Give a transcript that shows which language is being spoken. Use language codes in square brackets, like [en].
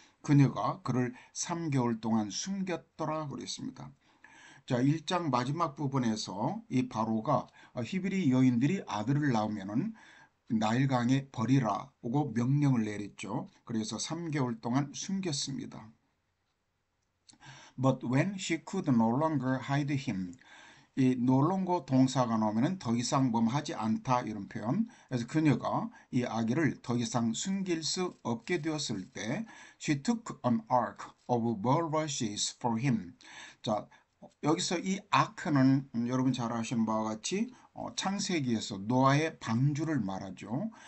[ko] 그녀가 그를 3개월 동안 숨겼더라 그랬습니다. 자, 1장 마지막 부분에서 이 바로가 히브리 여인들이 아들을 낳으면은 나일강에 버리라고 명령을 내렸죠. 그래서 3개월 동안 숨겼습니다. [en] But when she could no longer hide him, [ko] 이 no longer 동사가 나오면 더 이상 하지 않다 이런 표현. 그래서 그녀가 이 아기를 더 이상 숨길 수 없게 되었을 때 [en] she took an ark of bulrushes for him. [ko] 자, 여기서 이 아크는 여러분 잘 아시는 바와 같이 창세기에서 노아의 방주를 말하죠.